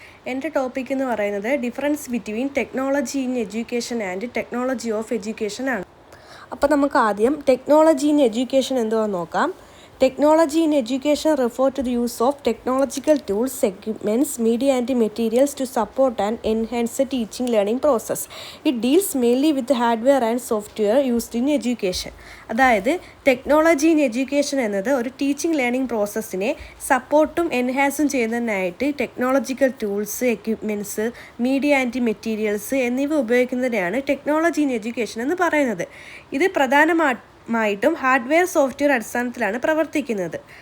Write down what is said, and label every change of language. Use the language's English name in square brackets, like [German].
[Malayalam] എൻ്റെ ടോപ്പിക് എന്ന് പറയുന്നത് [English] difference between technology in education and technology of education [Malayalam] ആണ്. അപ്പോൾ നമുക്ക് ആദ്യം ടെക്നോളജി ഇൻ എഡ്യൂക്കേഷൻ എന്തുവാന്ന് നോക്കാം. [English] Technology in education refers to the use of technological tools, equipments, media and materials to support and enhance the teaching learning process. It deals mainly with the hardware and software used in education. [Malayalam] അതായത് technology in education എന്നത് ഒരു teaching learning പ്രോസസ്സിനെ സപ്പോർട്ടും എൻഹാൻസും ചെയ്യുന്നതിനായിട്ട് technological tools, equipments, media and materials എന്നിവ ഉപയോഗിക്കുന്നതിനെയാണ് technology in education എന്ന് പറയുന്നത്. ഇത് പ്രധാനമായിട്ടും hardware software അടിസ്ഥാനത്തിലാണ് പ്രവർത്തിക്കുന്നത്.